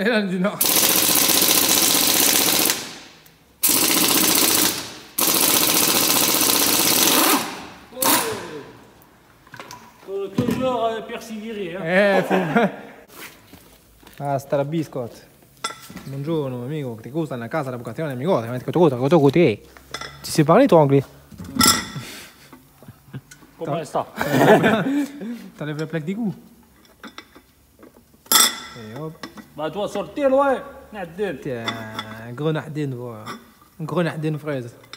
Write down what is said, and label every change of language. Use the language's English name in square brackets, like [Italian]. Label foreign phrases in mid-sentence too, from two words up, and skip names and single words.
[French] Elle a dit non. Toujours persévérer. Hein. [Spanish] Hasta la [French] biscotte. [Italian] Buongiorno amico, ti gusta la casa l'avocazione amico? [French] Tu sais parler toi anglais? Comment ça? T'enlèves la plaque d'égout. Et hop. Bah toi, sortez loin. Nadine. T'es un grenadine, voilà. Un grenadine fraise.